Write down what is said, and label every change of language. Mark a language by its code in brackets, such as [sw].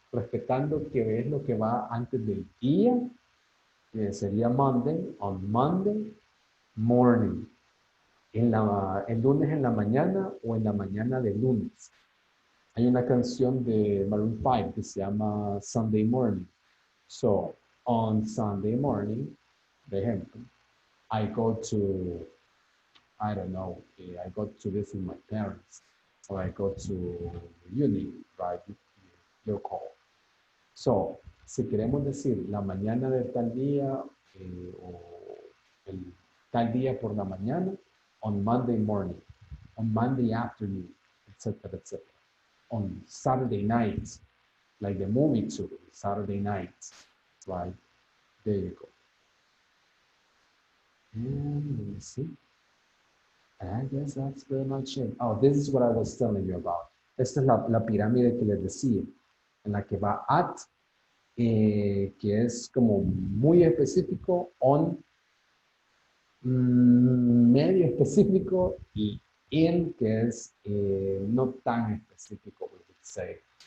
[es] respetando que es lo que va antes del día, que sería Monday, [en] on Monday morning, [es] el lunes en la mañana o en la mañana de lunes. Hay una canción de Maroon 5 que se llama Sunday Morning. [en] So, on Sunday morning, [es] por ejemplo, [en] I go to, I don't know, I go to visit my parents, or I go to uni, right? Your call. [es] So, si queremos decir la mañana de tal día o el tal día por la mañana, [en] on Monday morning, on Monday afternoon, etc., etc. On Saturday night, like the movie too, Saturday night, right? There you go. And let me see. I guess that's pretty much it. Oh, this is what I was telling you about. [es] Esta es la pirámide que les decía, en la que va at, que es como muy específico, on, medio específico, y in, que es no tan específico, [en] we would say.